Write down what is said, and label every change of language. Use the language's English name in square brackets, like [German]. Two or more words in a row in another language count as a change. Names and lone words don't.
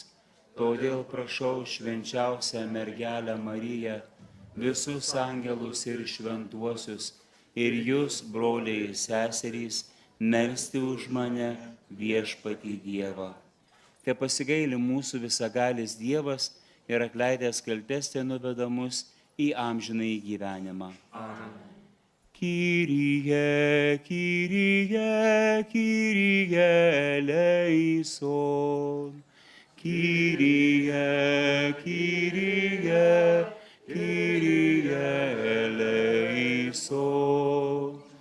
[Lithuanian] Todėl prašau švenčiausią mergelę Mariją, visus angelus ir šventuosius, ir jūs, broliai seserys, melsti už mane Viešpatį Dievą. Te pasigaili mūsų visagalis Dievas ir atleidęs kaltes te nuveda mus į amžinąjį gyvenimą. Amen. [Greek] Κύριε, Κύριε, Κύριε ελέησον. Κύριε, Κύριε, Κύριε ελέησον.